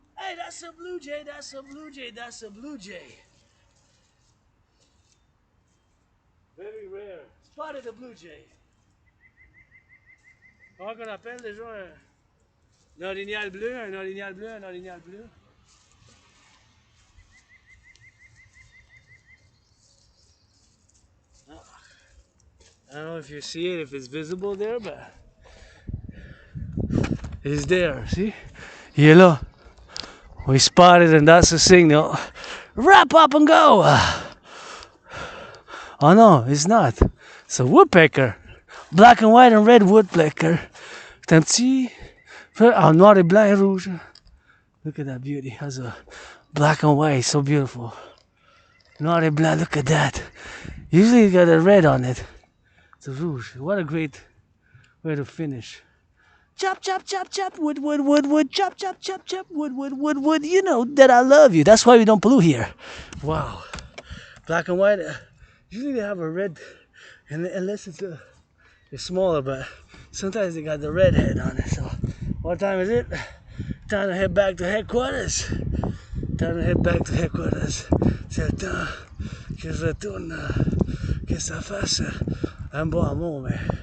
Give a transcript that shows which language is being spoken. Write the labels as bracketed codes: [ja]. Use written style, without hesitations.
[en] Hey, that's a blue jay, that's a blue jay, that's a blue jay. Very rare. Spotted the blue jay. [fr] Comment qu'on appelle déjà un orignal bleu, un orignal bleu, un orignal bleu? [en] I don't know if you see it, if it's visible there, but it's there, see? [fr] Il est là. [en] We spotted and that's the signal. Wrap up and go! Oh no, it's not. It's a woodpecker. Black and white and red woodpecker. [fr] C'est un petit peu en noir et blanc et rouge. [en] Look at that beauty. It has a black and white, so beautiful. [fr] Noir et blanc, [en] look at that. Usually you got a red on it. It's a rouge. What a great way to finish. Chop, chop, chop, chop, wood, wood, wood, wood, chop, chop, chop, chop, wood, wood, wood, wood. You know that I love you. That's why we don't pollute here. Wow. Black and white. Usually they have a red, and unless it's smaller, but sometimes they got the red head on it. So, what time is it? Time to head back to headquarters. Time to head back to headquarters. [fr] C'est le temps que je retourne, que ça fasse un bon amour, mais.